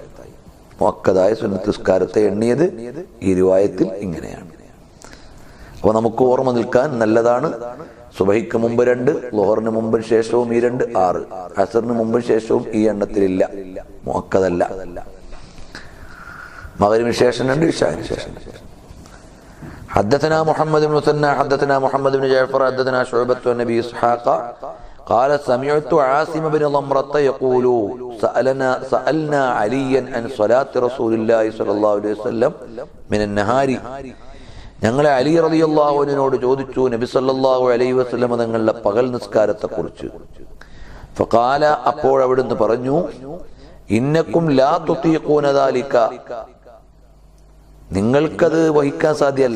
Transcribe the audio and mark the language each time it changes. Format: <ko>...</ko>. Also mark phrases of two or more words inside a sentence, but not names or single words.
<ml>മുഅക്കദായ സുന്നത്ത് നിസ്കാരത്തെ എണ്ണിയത് ഈ റിവായത്തിൽ ഇങ്ങനെയാണ്. അപ്പോൾ നമുക്ക് ഓർമ്മ നിൽക്കാൻ നല്ലതാണ്. സുബഹിക്ക് മുമ്പ് 2, ളുഹറിന് മുമ്പും ശേഷവും ഈ 2, 6. അസറിന് മുമ്പും ശേഷവും ഈ എണ്ണത്തിലില്ല, മുഅക്കദല്ല. മഗ്രിബിന് ശേഷം 2, ഇശാഇന് ശേഷം 2.</ml> <ar>حدثنا محمد بن مثنى حدثنا محمد بن جعفر حدثنا شعبة عن أبي إسحاق قال سمعت عاصم بن ضمرة يقول سألنا عليا عن صلاة رسول الله صلى الله عليه وسلم من النهار.</ar> <ml>ഞങ്ങളെ അലി റളിയല്ലാഹു അൻഹുവിനോട് ചോദിച്ചു നബി</ml> <ar>صلى الله عليه وسلم</ar> <ml>തങ്ങളുടെ പകൽ നിസ്കാരത്തെ കുറിച്ച്. ഫഖാല, അപ്പോൾ അവിടുന്ന് പറഞ്ഞു,</ml> <ar>إنكم لا تطيقون ذلك,</ar> <ml>നിങ്ങൾക്കത് വഹിക്കാൻ സാധ്യമല്ല.</ml>